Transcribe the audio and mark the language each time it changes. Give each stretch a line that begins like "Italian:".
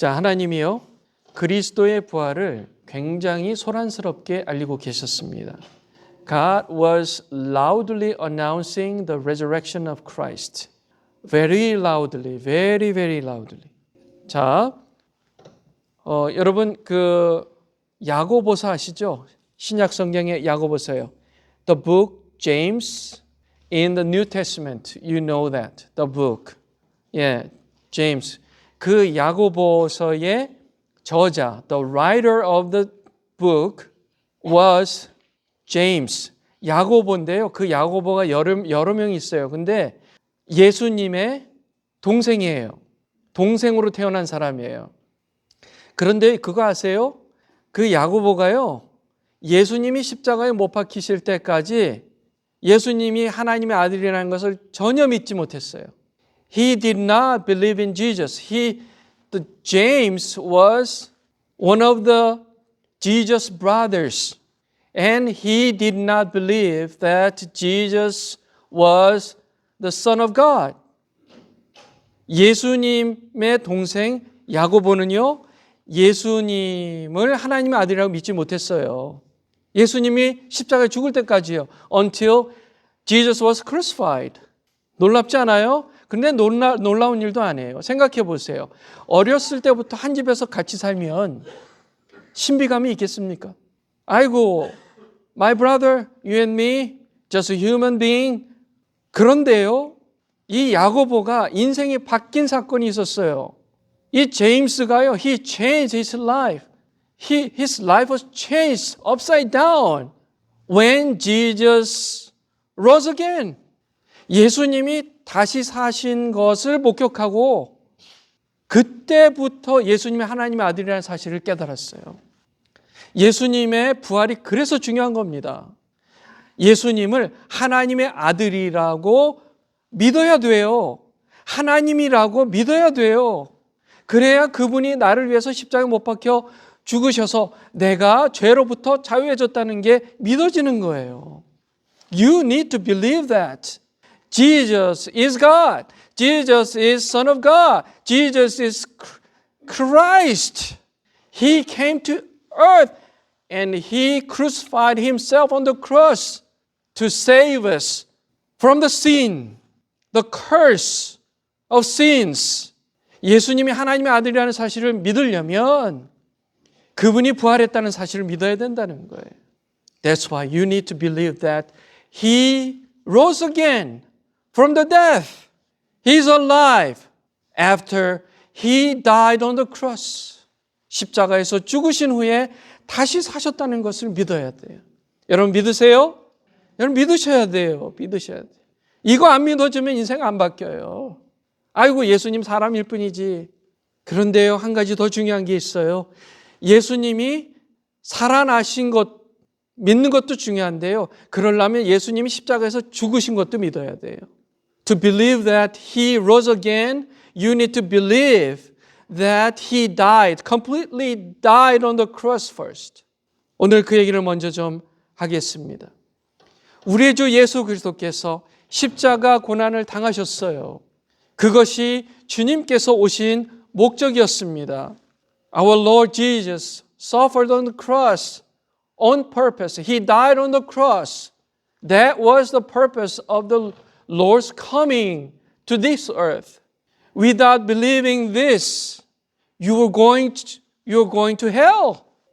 Korean: 자, 하나님이요, 그리스도의 부활을 굉장히 소란스럽게 알리고 계셨습니다.
English: God was loudly announcing the resurrection of Christ. Very loudly, very, very loudly.
Korean: 자, 여러분 그 야고보서 아시죠? 신약 성경의 야고보서요.
English: The book James in the New Testament. You know that. The book. 예, James.
Korean: 그 야고보서의 저자,
English: the writer of the book was James.
Korean: 야고보인데요. 그 야고보가 여러 명이 있어요. 근데 예수님의 동생이에요. 동생으로 태어난 사람이에요. 그런데 그거 아세요? 그 야고보가요, 예수님이 십자가에 못 박히실 때까지 예수님이 하나님의 아들이라는 것을 전혀 믿지 못했어요.
English: He did not believe in Jesus. James was one of the Jesus brothers, and he did not believe that Jesus was the Son of God.
Korean: 예수님의 동생 야고보는요, 예수님을 하나님의 아들이라고 믿지 못했어요. 예수님이 십자가에 죽을 때까지요.
English: Until Jesus was crucified.
Korean: 놀랍지 않아요? 근데 놀라운 일도 아니에요. 생각해 보세요. 어렸을 때부터 한 집에서 같이 살면 신비감이 있겠습니까?
English: 아이고, my brother, you and me, just a human being.
Korean: 그런데요, 이 야고보가 인생이 바뀐 사건이 있었어요. 이 제임스가요,
English: he changed his life. His life was changed upside down when Jesus rose again.
Korean: 예수님이 다시 사신 것을 목격하고 그때부터 예수님이 하나님의 아들이라는 사실을 깨달았어요. 예수님의 부활이 그래서 중요한 겁니다. 예수님을 하나님의 아들이라고 믿어야 돼요. 하나님이라고 믿어야 돼요. 그래야 그분이 나를 위해서 십자가에 못 박혀 죽으셔서 내가 죄로부터 자유해졌다는 게 믿어지는 거예요.
English: You need to believe that. Jesus is God. Jesus is Son of God. Jesus is Christ. He came to earth and He crucified Himself on the cross to save us from the sin, the curse of sins.
Korean: 예수님이 하나님의 아들이라는 사실을 믿으려면 그분이 부활했다는 사실을 믿어야 된다는 거예요.
English: That's why you need to believe that He rose again from the death. He's alive after He died on the cross.
Korean: 십자가에서 죽으신 후에 다시 사셨다는 것을 믿어야 돼요. 여러분 믿으세요? 여러분 믿으셔야 돼요. 믿으셔야 돼요. 이거 안 믿어주면 인생 안 바뀌어요. 아이고 예수님 사람일 뿐이지. 그런데요, 한 가지 더 중요한 게 있어요. 예수님이 살아나신 것 믿는 것도 중요한데요. 그러려면 예수님이 십자가에서 죽으신 것도 믿어야 돼요.
English: To believe that He rose again, you need to believe that He died, completely died on the cross first.
Korean: 오늘 그 얘기를 먼저 좀 하겠습니다. 우리 주 예수 그리스도께서 십자가 고난을 당하셨어요. 그것이 주님께서 오신 목적이었습니다.
English: Our Lord Jesus suffered on the cross on purpose. He died on the cross. That was the purpose of the Lord's coming to this earth. Without believing this, you are going to hell.